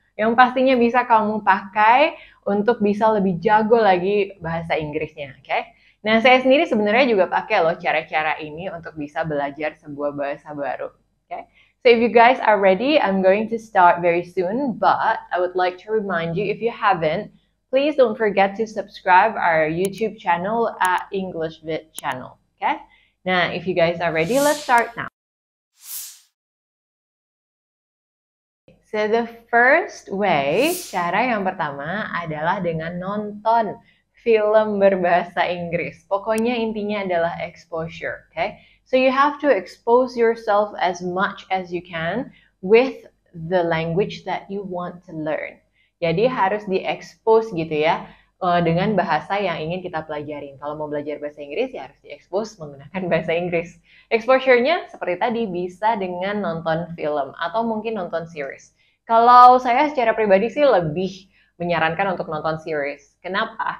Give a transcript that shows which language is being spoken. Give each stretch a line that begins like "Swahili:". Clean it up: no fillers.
Indonesian: Yang pastinya bisa kamu pakai untuk bisa lebih jago lagi bahasa Inggrisnya, oke? Nah, saya sendiri sebenarnya juga pakai loh cara-cara ini untuk bisa belajar sebuah bahasa baru, oke?
English: So if you guys are ready, I'm going to start very soon, but I would like to remind you if you haven't, please don't forget to subscribe our YouTube channel at EnglishVid channel. Okay? Now, if you guys are ready, let's start now. So the first way,
Indonesian: cara yang pertama adalah dengan nonton film berbahasa Inggris. Pokoknya intinya adalah exposure, okay?
English: So you have to expose yourself as much as you can with the language that you want to learn.
Indonesian: Jadi harus di-expose gitu ya dengan bahasa yang ingin kita pelajarin. Kalau mau belajar bahasa Inggris ya harus di-expose menggunakan bahasa Inggris. Exposure-nya seperti tadi bisa dengan nonton film atau mungkin nonton series. Kalau saya secara pribadi sih lebih menyarankan untuk nonton series. Kenapa?